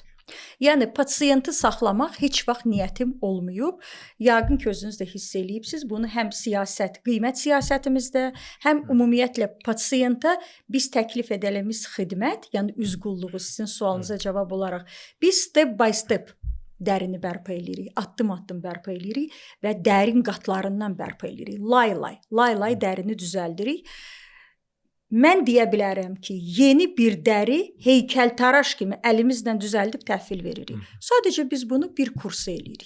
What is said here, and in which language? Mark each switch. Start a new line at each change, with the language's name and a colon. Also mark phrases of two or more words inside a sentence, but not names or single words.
Azerbaijani: Yəni, pasiyenti saxlamaq heç vaxt niyyətim olmayıb. Yəqin ki, özünüz də hiss eləyibsiniz. Bunu həm siyasət, qiymət siyasətimizdə, həm ümumiyyətlə pasiyenta biz təklif edilmiş xidmət, yəni üz qulluğu sizin sualınıza cavab olaraq, biz
English: step by step
Azerbaijani: dərini bərpa eləyirik, addım-addım bərpa eləyirik və dərin qatlarından bərpa eləyirik. Lay-lay dərini düzəldirik. Mən deyə bilərəm ki, yeni bir dəri heykəltaraş kimi əlimizlə düzəldib təhvil veririk. Sadəcə biz bunu bir kursa eləyirik.